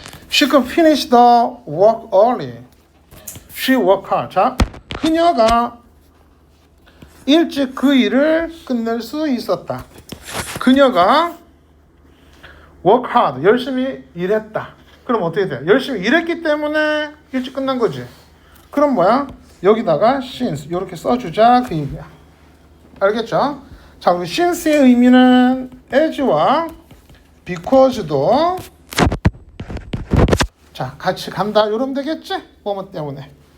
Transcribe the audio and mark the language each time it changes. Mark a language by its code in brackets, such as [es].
[en] She could finish the work early. She worked hard. [ko] 자, 그녀가 일찍 그 일을 끝낼 수 있었다. 그녀가 [en] work hard. [ko] 열심히 일했다. 그럼 어떻게 돼? 열심히 일했기 때문에 일찍 끝난 거지. 그럼 뭐야? 여기다가 since 이렇게 써주자, 그 얘기야. 알겠죠? 자, 그리고 since의 의미는 as와 because도 자, 같이 간다 이러면 되겠지? 뭐뭐 때문에.